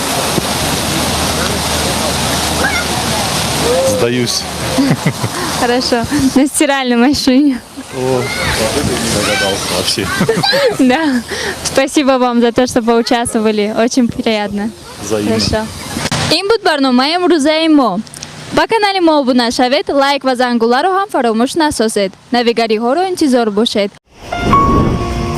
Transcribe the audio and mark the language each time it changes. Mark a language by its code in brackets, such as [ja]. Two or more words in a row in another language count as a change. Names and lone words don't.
[ru] Сдаюсь. Хорошо. На стиральной машине. О, догадался вообще. Да. Спасибо вам за то, что поучаствовали. Очень приятно. Взаимно. Хорошо. [fa] این بود برنامه امروزه ما. با کانال ما عبور نشوید لایک و زنگوله رو هم فراموش نسازید. نویگری ها رو انتظار باشید.